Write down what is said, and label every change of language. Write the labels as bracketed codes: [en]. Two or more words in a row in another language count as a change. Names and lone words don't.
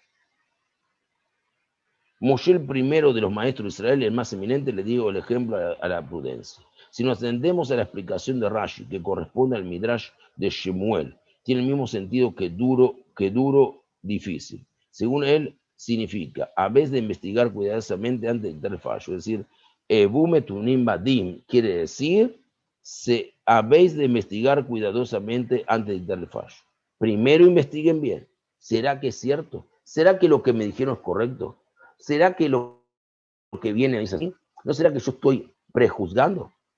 [es] Moshe, el primero de los maestros de Israel, el más eminente, le dio el ejemplo a la prudencia. Si nos atendemos a la explicación de Rashi, que corresponde al Midrash de Shemuel, tiene el mismo sentido que duro, difícil. Según él, significa, a vez de investigar cuidadosamente antes de dictar el fallo. Es decir, [he] הוו מתונים בדין [es] quiere decir, habéis de investigar cuidadosamente antes de dictar el fallo. Primero investiguen bien. ¿Será que es cierto? ¿Será que lo que me dijeron es correcto? ¿Será que lo que viene es así? ¿No será que yo estoy prejuzgando?